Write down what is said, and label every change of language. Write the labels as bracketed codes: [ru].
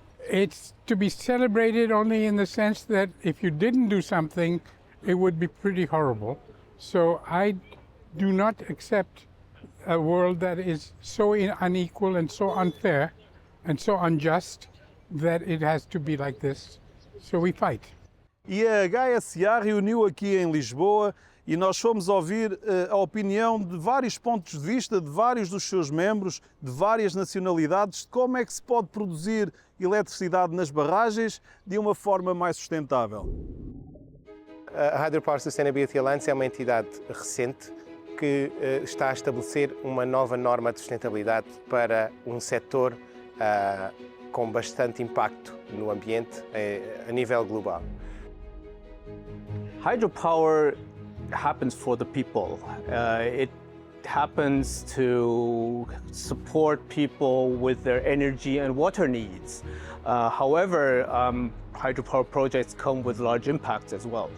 [en] It's to be celebrated only in the sense that if you didn't do something, it would be pretty horrible. So I do not accept a world that is so unequal and so unfair and so unjust that it has to be like this. So we fight. [pt] E a HdA reuniu aqui em Lisboa e nós fomos ouvir a opinião de vários pontos de vista, de vários dos seus membros, de várias nacionalidades, de como é que se pode produzir eletricidade nas barragens de uma forma mais sustentável. A Hydropower Sustainability Alliance é uma entidade recente que que está a estabelecer uma nova norma de sustentabilidade para um setor com bastante impacto no ambiente a nível global. [en] Hydropower happens for the people. It happens to support people with their energy and water needs. However, hydropower projects come with large impacts as well.